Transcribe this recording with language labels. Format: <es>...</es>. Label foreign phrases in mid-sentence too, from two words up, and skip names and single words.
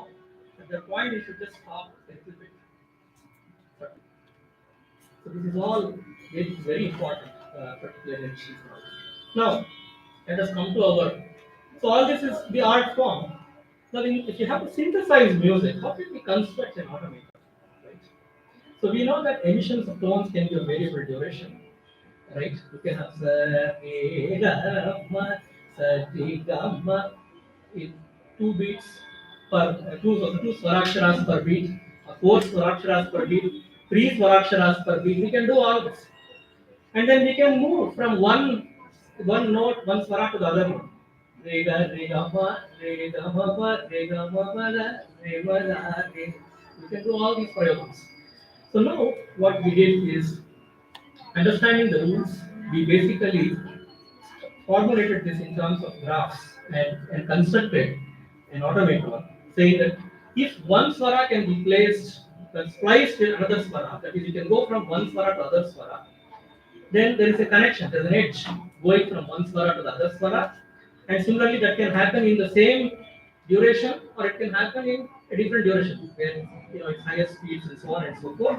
<en>At that point, you should just stop a little bit. So this is all very important, particularly in sheet rock. Now, let us come to our. So all this is the art form. Now, if you have to synthesize music, how can we construct an automaton? Right. So we know that emissions of tones can be of variable duration. Right. You can have sa re ga ma sa re ga ma in 2 beats per two swaraksharas per beat, 4 swaraksharas per beat, 3 swaraksharas per beat. We can do all this, and then we can move from one note, one swara to the other note. re ga ma re ga ma pa re ga ma la re ma la re. You can do all these prayogams. So now what we did is understanding the rules. We basically formulated this in terms of graphs and constructed an automaton saying that if one swara can be placed, spliced with another swara, that is, you can go from one swara to other swara, then there is a connection, there's an edge going from one swara to the other swara, and similarly that can happen in the same duration or it can happen in a different duration where it's higher speeds and so on and so forth.</en>